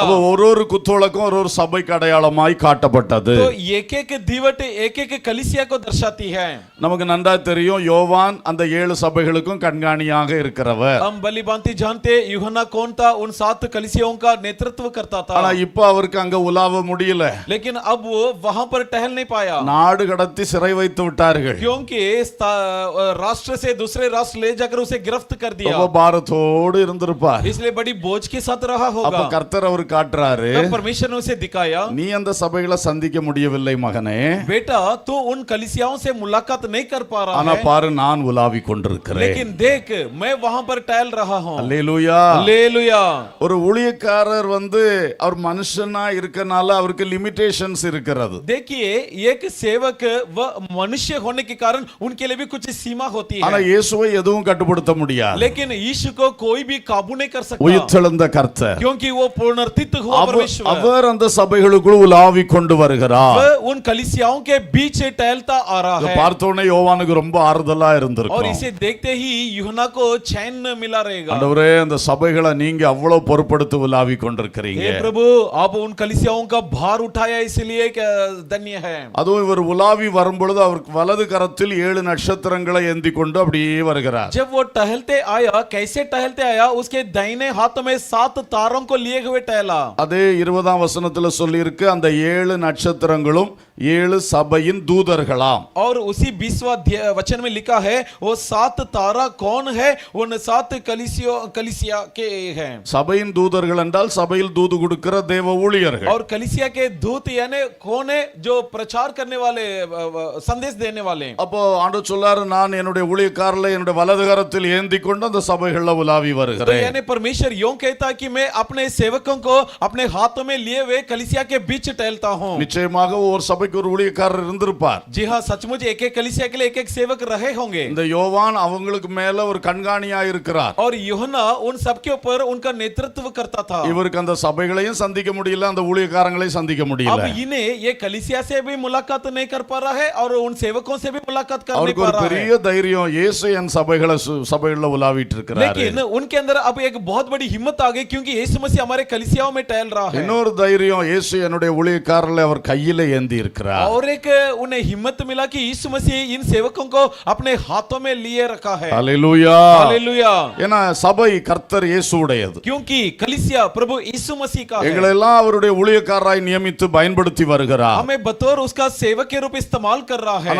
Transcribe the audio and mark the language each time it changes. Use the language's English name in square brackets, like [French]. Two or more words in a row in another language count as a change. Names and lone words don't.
[Tamil] அப்ப ஒரு குத்துவிளக்கும் ஒரு சபைக்கு அடையாளமாய் காட்டப்பட்டது. [Hindi] तो एक-एक दीवट एक-एक कलीसिया को दर्शाती है. [Tamil] நமக்கு நன்றா தெரியும் யோவான் அந்த 7 சபைகளுக்கும் கண்காணியாக இருக்கிறவர். [Hindi] हम भली भांति जानते यूहन्ना कौन था, उन 7 कलीसियाओं का नेतृत्व करता था. [Tamil] ஆனா இப்ப அவருக்கு அங்க உலாவ முடியல. [Hindi] लेकिन अब वो वहां पर टहल नहीं पाया. [Tamil] நாடு கடத்தி சிறை வைத்து விட்டார்கள். [Hindi] क्योंकि राष्ट्र से दूसरे राष्ट्र ले जाकर उसे गिरफ्त कर दिया. [Tamil] ரொம்ப பாரத்தோடு இருந்திருப்பார். [Hindi] इसलिए बड़ी बोझ के साथ रहा [Tamil] அப்ப [Hindi] होगा. [Tamil] கர்த்தர் அவர் காட்டுறாரு, [Hindi] तब परमेश्वर ने उसे दिखाया, [Tamil] நீ அந்த சபைகளை சந்திக்க முடியவில்லை மகனே, [Hindi] बेटा तू उन कलीसियाओं से मुलाकात नहीं कर पा रहा [Tamil] ஆனா [Hindi] है, [Tamil] பாரு நான் உலாவி கொண்டிருக்கிறேன். [Hindi] लेकिन देख मैं वहां पर टहल रहा हूं. [Tamil] அல்லேலூயா. [Hindi] हालेलुया. [Tamil] ஒரு ஊழியக்காரர் அவர் மனுஷனா இருக்கனால அவருக்கு லிமிட்டேஷன்ஸ் இருக்கிறது. [Hindi] देखिए एक सेवक वह मनुष्य होने के कारण उनके लिए भी कुछ सीमा होती [Tamil] ஆனா [Hindi] है, [Tamil] இயேசுவை எதுவும் கட்டுப்படுத்த முடியாது. [Hindi] लेकिन यीशु को कोई भी काबू नहीं कर सकता, [Tamil] உயிர்த்தெழுந்த கர்த்தர் [Hindi] क्योंकि वो पुनरुत्थित हुआ परमेश्वर. [Tamil] அவர் அந்த சபைகளுக்குள் உலாவி கொண்டு வருகிறார். [Hindi] वह उन कलीसियाओं के बीच टहलता आ रहा [Tamil] இதை [Hindi] है. [Tamil] பார்த்தோன்னே யோவானுக்கு ரொம்ப ஆறுதலா [Hindi] और [Tamil] இருந்திருக்கும். [Hindi] इसे देखते ही यूहन्ना को चैन मिला रहेगा. [Tamil] ஆண்டவரே அந்த சபைகளை நீங்க அவ்வளவு பொறுப்படுத்தி உலாவி கொண்டிருக்கிறீங்க. [Hindi] हे प्रभु आप उन कलीसियाओं का भार उठाया, इसलिए धन्य है. [Tamil] அதுவும் இவர் உலாவி வரும்பொழுது அவருக்கு வலது கரத்தில் 7 நட்சத்திரங்களை ஏந்தி கொண்டு அப்படியே வருகிறார். [Hindi] जब वो टहलते आया, कैसे टहलते आया, उसके दाहिने हाथ में 7 तारों को लिए हुए टहला. [Tamil] அதே 20ஆம் வசனத்துல சொல்லி இருக்கு, அந்த 7 நட்சத்திரங்களும் 7 சபையின் தூதர்களாம். [Hindi] और उसी 20वां वचन में लिखा है वो 7 तारा कौन है, उन 7 कलीसिया के हैं. [Tamil] சபையின் தூதர்கள் என்றால் சபையில் தூது கொடுக்கிற தேவ ஊழியர்கள். [Hindi] और कलीसिया के दूत यानी कौन है, जो प्रचार करने वाले, संदेश देने वाले. [Tamil] அப்போ ஆண்டவர் சொல்லாரு, நான் என்னுடைய ஊழியக்காரரை என்னுடைய வலது கரத்தில் ஏந்தி கொண்டு அந்த சபைகள்ல உலாவி [Hindi] तो [Tamil] வருகிறேன். [Hindi] यानी परमेश्वर यूं कहता कि मैं अपने सेवकों को अपने हाथों में लिए हुए कलीसिया के बीच टहलता हूं. [Tamil] நிச்சயமாக ஒரு சபைக்கு ஒரு ஊழியக்காரர் இருந்திருப்பார். [Hindi] जी हाँ, सचमुच एक एक कलीसिया के लिए एक एक सेवक रहे होंगे. [Tamil] இந்த யோவான் அவங்களுக்கு மேல ஒரு கண்காணியா இருக்கிறார். [Hindi] और यूहन्ना उन सबके ऊपर उनका नेतृत्व करता था. [Tamil] இவருக்கு அந்த சபைகளையும் சந்திக்க முடியல, அந்த ஊழியக்காரங்களையும் சந்திக்க முடியல. [Hindi] अब इन्हें ये कलीसिया से भी मुलाकात नहीं कर पा रहा है और उन सेवकों से भी मुलाकात कर नहीं [Tamil] அவருக்கு [Hindi] पा [Tamil] ஒரு [Hindi] रहा है. [Tamil] பெரிய தைரியம், இயேசு என் சபைகள்ல உலாவிட்டு இருக்கிறாரு. [Hindi] लेकिन उनके अंदर अब एक बहुत बड़ी हिम्मत आ गई, क्योंकि यीशु मसीह हमारे कलीसियाओं में टहल रहा है. [Tamil] இன்னொரு தைரியம், இயேசு என்னுடைய ஊழியக்காரர்களை அவர் கையில ஏந்தி இருக்கிறார். [Hindi] और एक उन्हें हिम्मत मिला कि यीशु मसीह इन सेवकों को अपने हाथों में लिए रखा है. [Tamil] அல்லேலூயா. [Hindi] हालेलुया. [Tamil] ஏன்னா சபை கர்த்தர் இயேசுவுடையது. [Hindi] क्योंकि कलीसिया प्रभु यीशु मसीह का है. [Tamil] எங்களை எல்லாம் அவருடைய ஊழியக்காரராய் நியமித்து பயன்படுத்தி வருகிறார். [Hindi] हमें बतौर उसका सेवक के रूप इस्तेमाल कर रहा है.